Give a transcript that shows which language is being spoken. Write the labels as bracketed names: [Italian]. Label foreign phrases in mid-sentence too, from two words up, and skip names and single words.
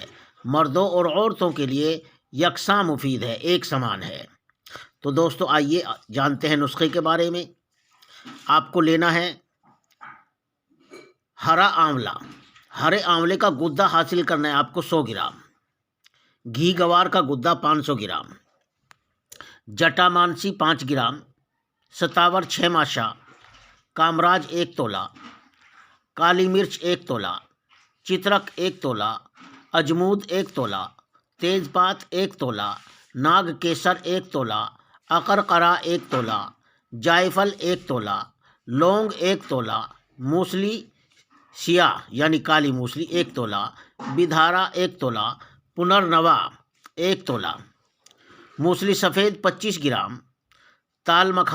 [Urdu] مردوں اور عورتوں کے لیے یکساں مفید ہے، ایک سمان ہے۔ تو دوستو، آئیے جانتے ہیں نسخے کے بارے میں۔ آپ کو لینا ہے ہرا آملہ۔ ہرے آملے کا گدا حاصل کرنا ہے آپ کو 100 گرام، گھی گوار کا گدا 500 گرام، جٹا مانسی 5 گرام، ستاور 6 ماشا، کامراج 1 تولہ، کالی مرچ 1 تولہ، چترک 1 تولہ، اجمود 1 تولہ، تیز پات 1 تولہ، ناگ کیسر 1 تولہ، اقرقرہ 1 تولہ، جائفل 1 تولہ، لونگ 1 تولہ، موسلی سیاہ یعنی کالی موسلی 1 تولہ، بدھارا 1 تولہ، پنرنوا 1 تولہ، موسلی سفید 25 گرام، تال